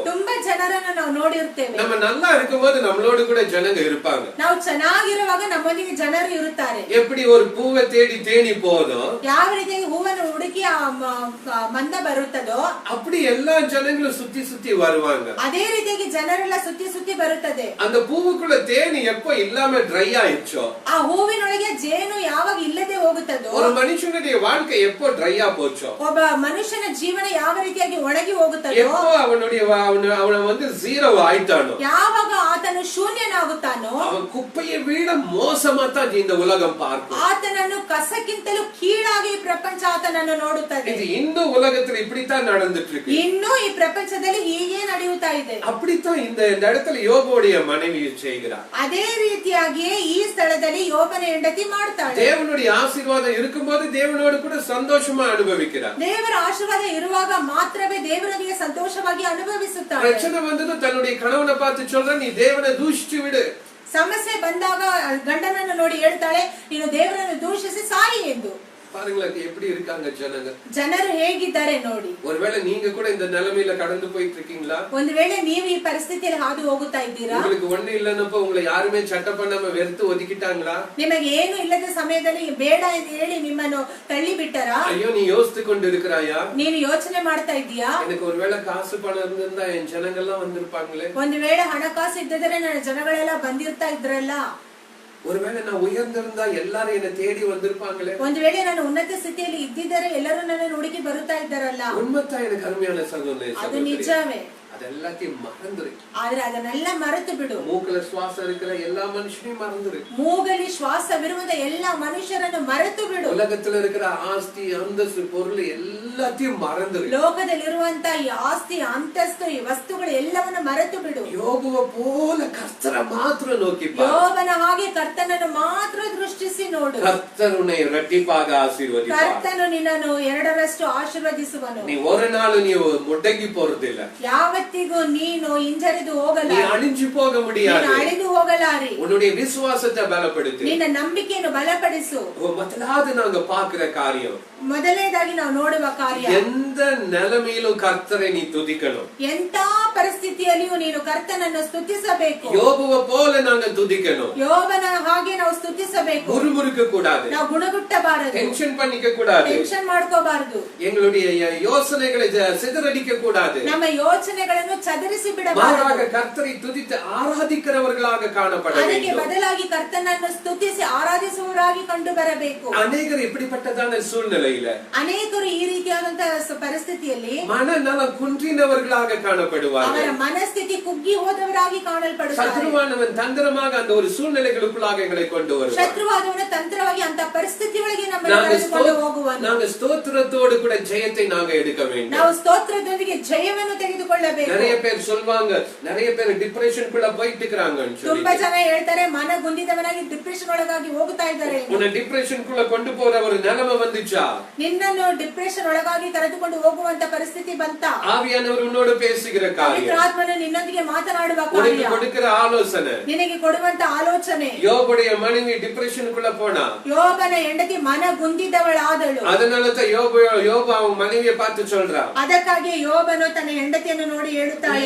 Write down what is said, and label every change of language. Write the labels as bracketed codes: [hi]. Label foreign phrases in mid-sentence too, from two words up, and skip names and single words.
[kn] ತುಂಬಾ ಜನರನ್ನು ನಾವು ನೋಡಿರ್ತೇವೆ. [ta] நம்ம நல்லா இருக்கும்போது நம்மளோடு கூட ஜனங்க இருப்பாங்க. [kn] ನಾವು ಚೆನ್ನಾಗಿರುವಾಗ ನಮ್ಮೊಂದಿಗೆ ಜನರು ಇರುತ್ತಾರೆ. [ta] எப்படி ஒரு பூவை தேடி தேடி போதும், [kn] ಯಾವ ರೀತಿಯಾಗಿ ಹೂವನ್ನು ಹುಡುಕಿ ಮಂದ ಬರುತ್ತದೋ [ta] அப்படி எல்லா ஜனங்களும் சுத்தி சுத்தி வருவாங்க. [kn] ಅದೇ ರೀತಿಯಾಗಿ ಜನರೆಲ್ಲ ಸುತ್ತಿ ಸುತ್ತಿ ಬರುತ್ತದೆ. [ta] அந்த பூவுக்குள்ள தேனி எப்போ இல்லாம ட்ரை ஆயிடுச்சோ, [kn] ಆ ಹೂವಿನೊಳಗೆ ಜೇನು ಯಾವಾಗ ಇಲ್ಲದೆ ಹೋಗುತ್ತದೋ, [ta] ஒரு மனுஷனுடைய வாழ்க்கை எப்போ ட்ரையா போச்சோ, [kn] ಒಬ್ಬ ಮನುಷ್ಯನ ಜೀವನ ಯಾವ ರೀತಿಯಾಗಿ ಒಣಗಿ ಹೋಗುತ್ತದೋ, [ta] எப்போ அவனை வந்து ஜீரோ ஆயிட்டானோ, [kn] ಯಾವಾಗ ಆತ ಆತನು ಶೂನ್ಯನಾಗುತ್ತಾನೋ [ta] அவன் குப்பையை விட மோசமா தான் இந்த உலகம் பார்க்கும். [kn] ಆತನನ್ನು ಕಸಕ್ಕಿಂತಲೂ ಕೀಳಾಗಿ ಈ ಪ್ರಪಂಚ ಆತನನ್ನು ನೋಡುತ್ತದೆ. [ta] இது இந்த உலகத்துல இப்படித்தான் நடந்துட்டு இருக்கு. [kn] ಇನ್ನೂ ಈ ಪ್ರಪಂಚದಲ್ಲಿ ಹೀಗೆ ನಡೆಯುತ್ತಾ ಇದೆ. [ta] அப்படித்தான் இந்த இடத்துல யோபுடைய மனைவி செய்கிறார். [kn] ಅದೇ ರೀತಿಯಾಗಿಯೇ ಈ ಸ್ಥಳದಲ್ಲಿ ಯೋಬನ ಹೆಂಡತಿ ಮಾಡ್ತಾಳೆ. [ta] தேவனுடைய ஆசீர்வாதம் இருக்கும்போது தேவனோடு கூட சந்தோஷமா அனுபவிக்கிறார். [kn] ದೇವರ ಆಶೀರ್ವಾದ ಇರುವಾಗ ಮಾತ್ರವೇ ದೇವರೊಂದಿಗೆ ಸಂತೋಷವಾಗಿ ಅನುಭವಿಸುತ್ತಾಳೆ. [ta] பிரச்சனை வந்தது தன்னுடைய கணவனை பார்த்து சொல்ற, நீ தேவனை தூஷிச்சு விடு. [kn] ಸಮಸ್ಯೆ ಬಂದಾಗ ಗಂಡನನ್ನು ನೋಡಿ ಹೇಳ್ತಾಳೆ, ನೀನು ದೇವರನ್ನು ದೂಷಿಸಿ ಸಾಯಿ ಎಂದು. [ta] பாருங்களேன் எப்படி இருக்காங்க [kn] ಜನರು ಹೇಗಿದ್ದಾರೆ ನೋಡಿ. [ta] ஒருவேளை நீங்க கூட இந்த நிலைமையில கடந்து போயிட்டு இருக்கீங்களா? [kn] ಒಂದು ವೇಳೆ ನೀವು ಈ ಪರಿಸ್ಥಿತಿಯಲ್ಲಿ ಹಾದು ಹೋಗುತ್ತಾ ಇದ್ದೀರಾ? [ta] உங்களுக்கு ஒண்ணு இல்லன்னப்ப உங்களை யாருமே சட்டை பண்ணாம வெறுத்து ஒதுக்கிட்டாங்களா? [kn] ನಿಮಗೆ ಏನು ಇಲ್ಲದ ಸಮಯದಲ್ಲಿ ಬೇಡ ಎಂದು ಹೇಳಿ ನಿಮ್ಮನ್ನು ತಳ್ಳಿ ಬಿಟ್ಟರಾ? [ta] ஐயோ நீ யோசித்து கொண்டு இருக்கிறாயா? [kn] ನೀನು ಯೋಚನೆ ಮಾಡ್ತಾ ಇದೀಯಾ? [ta] எனக்கு ஒருவேளை காசு பணம் இருந்திருந்தா என் ஜனங்கள்லாம் வந்திருப்பாங்களே. [kn] ಒಂದು ವೇಳೆ ಹಣಕಾಸು ಇದ್ದಿದ್ರೆ ನನ್ನ ಜನಗಳೆಲ್ಲ ಬಂದಿರ್ತಾ ಇದ್ರಲ್ಲ. [ta] ஒருவேளை நான் உயர்ந்திருந்தா எல்லாரும் என்ன தேடி வந்திருப்பாங்களே. [kn] ಒಂದು ವೇಳೆ ನಾನು ಉನ್ನತ ಸ್ಥಿತಿಯಲ್ಲಿ ಇದ್ದಿದ್ದರೆ ಎಲ್ಲರೂ ನನ್ನ ಹುಡುಕಿ ಬರುತ್ತಾ ಇದ್ದಾರಲ್ಲ. [ta] உண்மைதான் எனக்கு அருமையான சகோதரனே. [kn] ಅದು ನಿಜವೇ. [ta] அதெல்லாத்தையும் மறந்துரு. [kn] ಆದ್ರೆ ಅದನ್ನೆಲ್ಲ ಮರೆತು ಬಿಡು. [ta] மூக்குல சுவாசம் இருக்கிற எல்லா மனுஷனையும் மறந்துரு. [kn] ಮೂಗಲಿ ಶ್ವಾಸವಿರುವಂತ ಎಲ್ಲಾ ಮನುಷ್ಯರನ್ನು ಮರೆತು ಬಿಡು. [ta] உலகத்துல இருக்கிற ஆஸ்தி அந்தஸ்து பொருள் எல்லாத்தையும் மறந்துரு. [kn] ಲೋಕದಲ್ಲಿರುವಂತ ಈ ಆಸ್ತಿ ಅಂತಸ್ತು ಈ ವಸ್ತುಗಳು ಎಲ್ಲವನ್ನು ಮರೆತು ಬಿಡು. [ta] யோபுவ போல கர்த்தரை மாத்திரம் நோக்கி பாரு. [kn] ಯೋಬನ ಹಾಗೆ ಕರ್ತನನ್ನು ಮಾತ್ರ ದೃಷ್ಟಿಸಿ ನೋಡು. [ta] கர்த்தர் உன்னை இரட்டிப்பாக ஆசீர்வதிப்பார். [kn] ಕರ್ತನು ನಿನ್ನನ್ನು ಎರಡರಷ್ಟು ಆಶೀರ್ವದಿಸುವನು. [ta] நீ ஒரு நாள் நீ முடங்கி போறதில்லை. [kn] ಯಾವತ್ತಿಗೂ ನೀನು ಹಿಂಜರಿದು ಹೋಗಲ್ಲ. [ta] நீ அழிஞ்சு போக முடியாது. [kn] ನೀನು ಅಳಿದು ಹೋಗಲಾರಿ. [ta] உன்னுடைய விசுவாசத்தை பலப்படுத்து. [kn] ನಿನ್ನ ನಂಬಿಕೆಯನ್ನು ಬಲಪಡಿಸು. [ta] ಮೊದಲಾவது நாங்க பார்க்கிற காரியம், [kn] ಮೊದಲನೇದಾಗಿ ನಾವು ನೋಡುವ ಕಾರ್ಯ, [ta] எந்த நிலைமையிலும் கர்த்தரை நீ துதிக்கணும். [kn] ಎಂತ ಪರಿಸ್ಥಿತಿಯಲ್ಲಿಯೂ ನೀನು ಕರ್ತನನ್ನು ಸ್ತುತಿಸಬೇಕು. [ta] யோபுவ போல நாங்க துதிக்கணும். [kn] ಯೋಬನ ಹಾಗೆ ನಾವು ಸ್ತುತಿಸಬೇಕು. [ta] முறுமுறுக்க கூடாது. [kn] ನಾವು ಗುಣಗುಟ್ಟಬಾರದು. [ta] டென்ஷன் பண்ணிக்க கூடாது. [kn] ಟೆನ್ಷನ್ ಮಾಡ್ಕೋಬಾರದು. [ta] எங்களுடைய யோசனைகளை சிதறடிக்க கூடாது. [kn] ನಮ್ಮ ಯೋಚನೆಗಳನ್ನು ಚದರಿಸಿ ಬಿಡಬಾರದು. [ta] மாறாக கர்த்தரை துதித்து ஆராதிக்கிறவர்களாக காணப்பட [kn] ಅದಕ್ಕೆ [ta] வேண்டும். [kn] ಬದಲಾಗಿ ಕರ್ತನನ್ನು ಸ್ತುತಿಸಿ ಆರಾಧಿಸುವವರಾಗಿ ಕಂಡು ಬರಬೇಕು. [ta] அநேகர் இப்படிப்பட்டதான சூழ்நிலையில, [kn] ಅನೇಕರು ಈ ರೀತಿಯಾದಂತಹ ಪರಿಸ್ಥಿತಿಯಲ್ಲಿ [ta] மனநலம் குன்றினவர்களாக காணப்படுவார்கள். [kn] ಅವರ ಮನಸ್ಥಿತಿ ಕುಗ್ಗಿ ಹೋದವರಾಗಿ ಕಾಣಲ್ಪಡುತ್ತಾರೆ. [ta] சத்ருவானவன் தந்திரமாக அந்த ஒரு சூழ்நிலைகளுக்குள்ளாக எங்களை கொண்டு வருவான். [kn] ಶತ್ರುವಾದವನ ತಂತ್ರವಾಗಿ ಅಂತ ಪರಿಸ್ಥಿತಿಗಳಿಗೆ ನಮ್ಮನ್ನು ಕರೆದುಕೊಂಡು ಹೋಗುವನು. [ta] நாங்க ஸ்தோத்திரத்தோடு கூட ஜெயத்தை நாங்க எடுக்க வேண்டும். [kn] ನಾವು ಸ್ತೋತ್ರದೊಂದಿಗೆ ಜಯವನ್ನು ತೆಗೆದುಕೊಳ್ಳಬೇಕು. [ta] நிறைய பேர் சொல்வாங்க, நிறைய பேர் டிப்ரெஷனுக்குள்ள போயிட்டு இருக்காங்கன்னு சொல்லி. [kn] ತುಂಬಾ ಜನ ಹೇಳ್ತಾರೆ ಮನಗುಂದಿದವನಾಗಿ ಡಿಪ್ರೆಷನ್ ಒಳಗಾಗಿ ಹೋಗ್ತಾ ಇದ್ದಾರೆ. [ta] உன்னை டிப்ரெஷனுக்குள்ள கொண்டு போற ஒரு நிலைமை வந்துச்சா? [kn] ನಿನ್ನನ್ನು ಡಿಪ್ರೆಷನ್ ಒಳಗಾಗಿ ಕರೆದುಕೊಂಡು ಹೋಗುವಂತ ಪರಿಸ್ಥಿತಿ ಬಂತ? [ta] ஆவியானவர் உன்னோடு பேசுகிற காரியம், [kn] ಪವಿತ್ರ ಆತ್ಮನು ನಿನ್ನೊಂದಿಗೆ ಮಾತನಾಡುವ [ta] உனக்கு [kn] ಕಾರ್ಯ, [ta] கொடுக்கிற ஆலோசனை. [kn] ನಿನಗೆ ಕೊಡುವಂತ ಆಲೋಚನೆ. [ta] யோபுடைய மனைவி டிப்ரெஷனுக்குள்ள போனா, [kn] ಯೋಬನ ಹೆಂಡತಿ ಮನಗುಂದಿದವಳಾದಳು. [ta] அதனால தான் யோபு அவன் மனைவியை பார்த்து சொல்றான், [kn] ಅದಕ್ಕಾಗಿ ಯೋಬನು ತನ್ನ ಹೆಂಡತಿಯನ್ನು ನೋಡಿ ಹೇಳುತ್ತಾಳೆ,